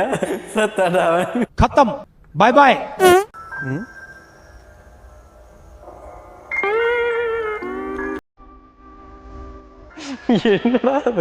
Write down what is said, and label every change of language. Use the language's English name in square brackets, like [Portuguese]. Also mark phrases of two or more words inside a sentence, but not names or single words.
[Tamil] சத்தாடா [Hindi] खत्म [English] bye bye. [Tamil] என்னடா அது?